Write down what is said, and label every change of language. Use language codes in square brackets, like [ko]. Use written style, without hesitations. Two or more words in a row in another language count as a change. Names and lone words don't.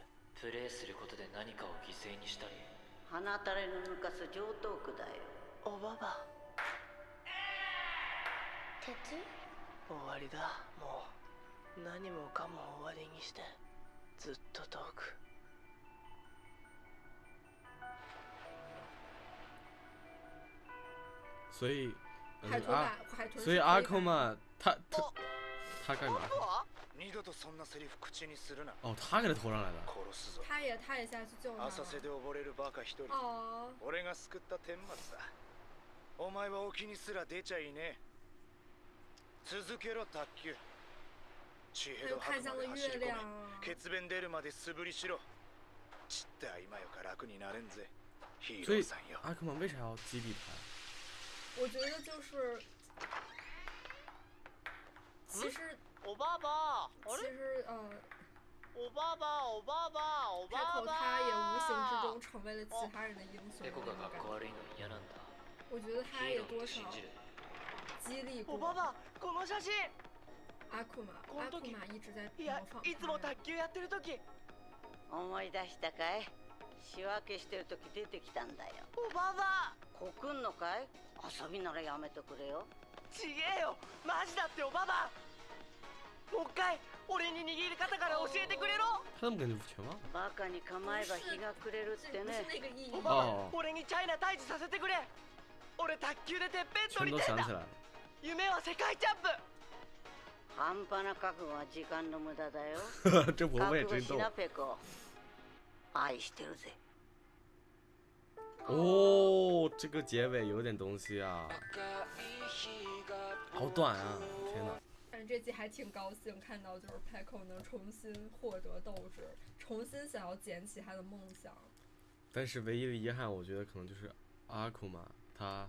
[ja] プレイすることで何かを犠牲にしたり。鼻たれの抜かす上等句だよ。おばば。鉄？終わりだ。もう何もかも終わりにしてずっと遠く。 [zh] 所以，所以阿空嘛，他干嘛？ [ja] 二度とそんなセリフ口にするな。 [zh] 哦，他给他拖上来的。 [ja] 殺すぞ。 [zh] 他也下去救他了。 [ja] 浅瀬で溺れるバカ一人。 [zh] 哦。 [ja] 俺が救った天末だ。お前は沖にすら出ちゃいねえ。続けろ卓球。地平道白まで走り込め。血便出るまで素振りしろ。ちった今よか楽になれんぜ。ヒーローさんよ。 [zh] 阿克曼为啥要激励他？我觉得就是，其实， [ja] おばば， [zh] 其实 [ja] おばば，おばば，おば，Peko ば。 [zh] 他也无形之中成为了其他人的英雄。 [ja] ペコがかっこ悪いの嫌なんだ。 [zh] 我觉得他也多少激励过。 [ja] おばば、この写真。 [zh] 阿库玛一直在 [ja] いや、 [zh] 模仿 [ja] いつも卓球やってる時。思い出したかい？仕分けしてる時出てきたんだよ。おばば。告んのかい？遊びならやめとくれよ。ちげえよ、マジだっておばば。もう一回俺に握り方から教えてくれろ。 [zh] 他那么跟你全吗？ [ja] バカに構えば日が暮れるってね。おばば、俺にチャイナ退治させてくれ。俺卓球でてっぺん取りてえんだ。夢は世界チャンプ。半端な覚悟は時間の無駄だよ。 [zh] 这婆婆也真逗。 [ja] ペコ、愛してるぜ。 [zh] 哦，这个结尾有点东西啊，好短啊！天哪！但是这季还挺高兴，看到就是 Peko 能重新获得斗志，重新想要捡起他的梦想。但是唯一的遗憾，我觉得可能就是阿库玛他，